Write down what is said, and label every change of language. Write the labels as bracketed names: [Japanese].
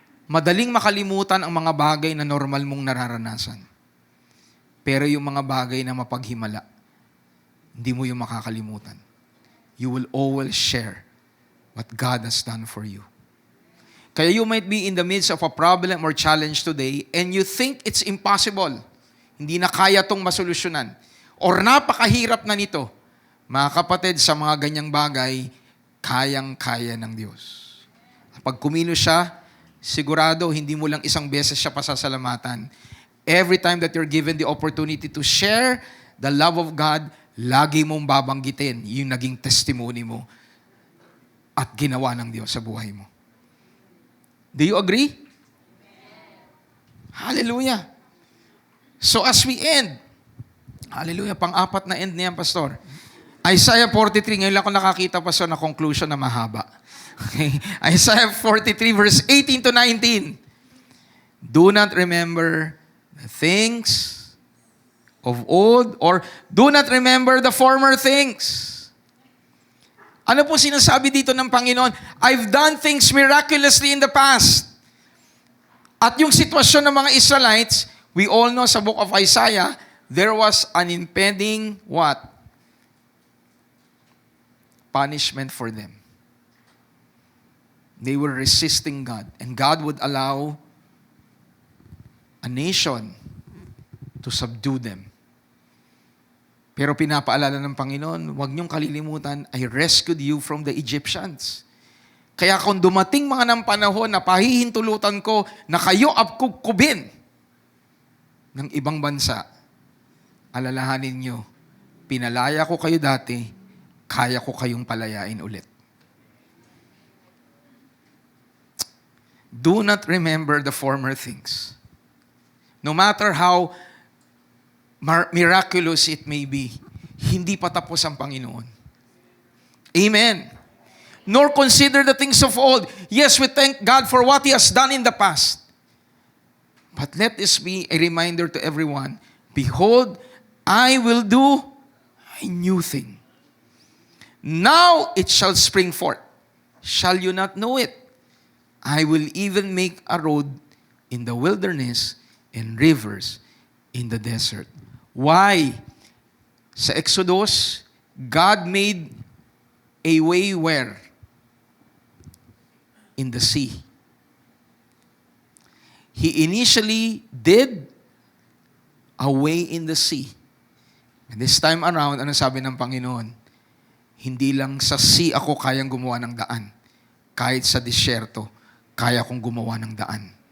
[Filipino] Madaling makalimutan ang mga bagay na normal mong nararanasan. Pero yung mga bagay na mapaghimala, hindi mo yung makakalimutan. [English] You will always share what God has done for you. Kaya you might be in the midst of a problem or challenge today and you think it's impossible. [Filipino] Hindi na kaya tong masolusyonan. Or napakahirap na nito. Mga kapatid, sa mga ganyang bagay, kayang-kaya ng Diyos. Pag kumilos siya, sigurado, hindi mo lang isang beses siya pasasalamatan. [English] Every time that you're given the opportunity to share the love of God, [Filipino] lagi mong babanggitin yung naging testimony mo at ginawa ng Diyos sa buhay mo. [English] Do you agree? Hallelujah. So as we end, hallelujah, [Filipino] pang-apat na end niyan, [English] Pastor. [Filipino] Isaiah 43, ngayon lang ako nakakita, Pastor, na conclusion na mahaba. Okay. [English] Isaiah 43 verse 18 to 19. Do not remember the things of old, or do not remember the former things. [Filipino] Ano po sinasabi dito ng Panginoon? [English] I've done things miraculously in the past. [Filipino] At yung sitwasyon ng mga Israelites, [English] we all know sa book of Isaiah, there was an impending what? Punishment for them. They were resisting God. And God would allow a nation to subdue them. [Filipino] Pero pinapaalala ng Panginoon, huwag niyong kalilimutan, [English] I rescued you from the Egyptians. [Filipino] Kaya kung dumating mga ng panahon na pahihintulutan ko na kayo apkukubin ng ibang bansa, alalahanin niyo, pinalaya ko kayo dati, kaya ko kayong palayain ulit. [English] Do not remember the former things. No matter how miraculous it may be, [Filipino] hindi pa tapos ang Panginoon. [English] Amen. Nor consider the things of old. Yes, we thank God for what He has done in the past. But let this be a reminder to everyone, behold, I will do a new thing. Now it shall spring forth. Shall you not know it? I will even make a road in the wilderness and rivers in the desert. Why? Sa Exodus, God made a way where? In the sea. He initially did a way in the sea. And this time around, [Filipino] ano sabi ng Panginoon? Hindi lang sa sea ako kayang gumawa ng daan. Kahit sa disyerto, kaya kong gumawa ng daan.